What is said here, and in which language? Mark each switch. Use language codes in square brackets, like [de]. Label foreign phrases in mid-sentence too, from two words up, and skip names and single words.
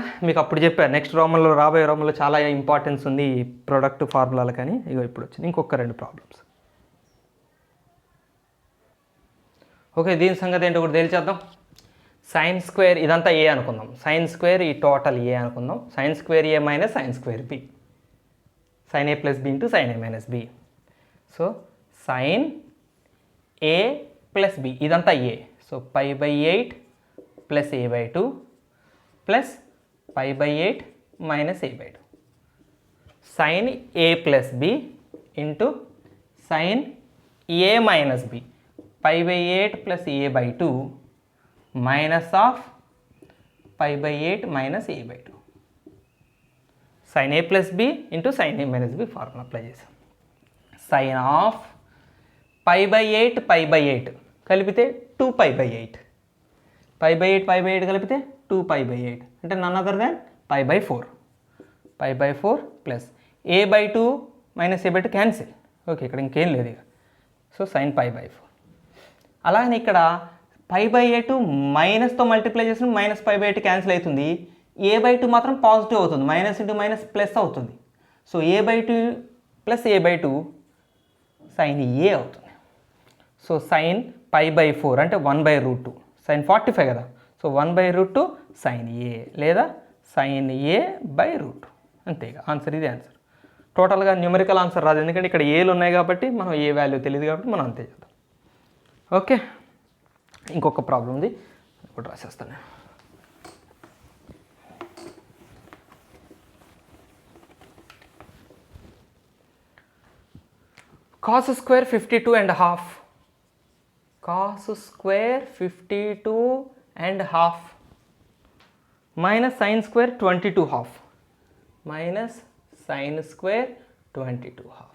[te] మీకు అప్పుడు చెప్పాను నెక్స్ట్ రోమంలో రాబోయే రోమంలో చాలా ఇంపార్టెన్స్ ఉంది ఈ ప్రొడక్ట్ ఫార్ములాలు, కానీ ఇగో ఇప్పుడు వచ్చింది ఇంకొక 2 ప్రాబ్లమ్స్. ఓకే, దీని సంగతి ఏంటో కూడా తేల్చేద్దాం. [en] sin square [te] ఇదంతా ఏ అనుకుందాం, [en] sin square [te] ఈ టోటల్ ఏ అనుకుందాం. [en] sin square a - sin square b, sin a + b × sin a - b. [te] సో sin a + b ఇదంతా a. సో π/8 + a/2 + π/8 - a/2 sin a + b × sin a - [en] b π/8 + a/2 minus of π/8 - [te] a/2 sin a + b × sin a - b ఫార్ములా అప్లై చేసాం. [en] sin of π/8 [te] π/8 కలిపితే 2π/8 π/8 కలిపితే 2π/8 అంటే [en] none other than π/4 plus a/2 - a/2 cancel. [te] ఓకే, ఇక్కడ ఇంకేం లేదు ఇక. సో sin π/4. అలాగే ఇక్కడ π/8 మైనస్తో మల్టిప్లై చేసిన -π/8 క్యాన్సిల్ అవుతుంది. a/2 మాత్రం పాజిటివ్ అవుతుంది, [en] minus into minus plus [te] అవుతుంది. సో a/2 + a/2 sin a అవుతుంది. సో sin π/4 అంటే 1/√2 sin 45 కదా. సో 1/√2 sin a లేదా sin a/√2 అంతేగా. ఆన్సర్ ఇది ఆన్సర్. టోటల్గా [en] numerical answer [te] రాదు, ఎందుకంటే ఇక్కడ ఏలు ఉన్నాయి కాబట్టి మనం ఏ వాల్యూ తెలియదు కాబట్టి మనం అంతే చేద్దాం. ఓకే, ఇంకొక ప్రాబ్లం ఉంది, ఇప్పుడు రాసేస్తాను. [en] cos square 52.5 cos square 52.5 minus sin square 22.5 minus sin square 22.5.